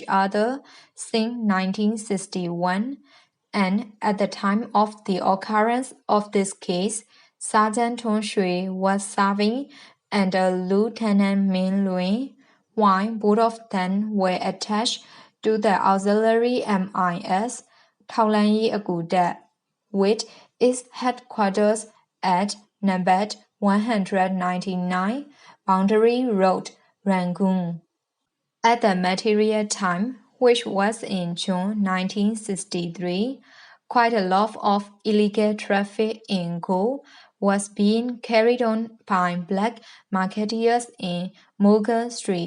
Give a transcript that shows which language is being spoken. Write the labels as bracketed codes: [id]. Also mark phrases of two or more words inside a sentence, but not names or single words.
[en] other since 1961, and at the time of the occurrence of this case, Sergeant Tong Shui was serving under Lieutenant LWIN, while both of them were attached to the auxiliary MIS, [my] ထောက်လှမ်းရေးအကူတပ် [en] with its headquarters at number 199 Boundary Road, Rangoon. At the material time, which was in June 1963, quite a lot of illegal traffic in gold was being carried on by black marketeers in Morgan Street.